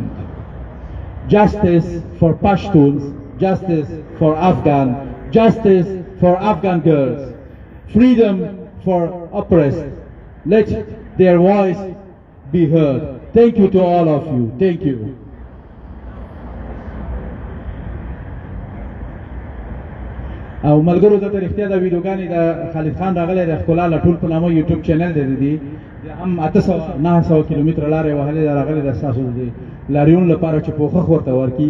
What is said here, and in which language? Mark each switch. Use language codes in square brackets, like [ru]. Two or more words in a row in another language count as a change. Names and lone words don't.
[en] Justice for Pashtuns, justice for Afghan, justice for Afghan girls, freedom for oppressed. Let their voice be heard. Thank you to all of you. Thank you. [ps] او ملګرو دلته رښتیا د ویډیوګانې د خالد خان راغلی د ښکلا لټول په نامه [en] YouTube channel [ps] دی، هم 800-900 کیلومتره لارې وهلې ده راغلی د ستاسو د لاریون لپاره چې پوښښ ورته ورکړي.